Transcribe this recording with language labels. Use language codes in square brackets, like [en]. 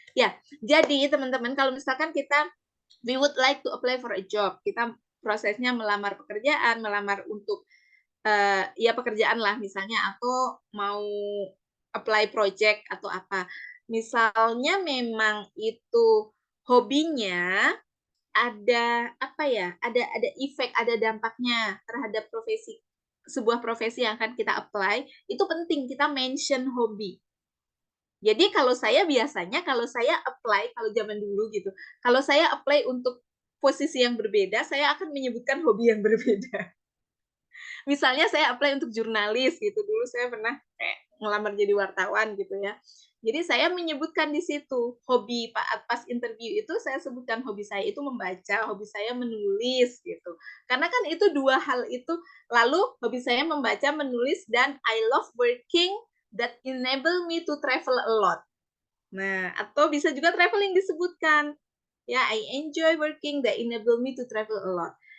[id] Ya, jadi teman-teman kalau misalkan [en] we would like to apply for a job. [id] Kita prosesnya melamar pekerjaan, melamar untuk ya pekerjaan lah misalnya, atau mau apply project atau apa. Misalnya memang itu hobinya ada apa ya? Ada efek, ada dampaknya terhadap sebuah profesi yang akan kita apply, itu penting kita mention hobi. Jadi kalau saya biasanya kalau saya apply, kalau zaman dulu gitu, kalau saya apply untuk posisi yang berbeda, saya akan menyebutkan hobi yang berbeda. Misalnya saya apply untuk jurnalis gitu, dulu saya pernah ngelamar jadi wartawan gitu ya. Jadi saya menyebutkan di situ hobi pas interview itu saya sebutkan hobi saya itu membaca, hobi saya menulis gitu. Karena kan itu dua hal itu. Lalu hobi saya membaca, menulis, dan [en] I love working that enable me to travel a lot. [id] Nah, atau bisa juga traveling disebutkan. [en] Ya, I enjoy working that enable me to travel a lot.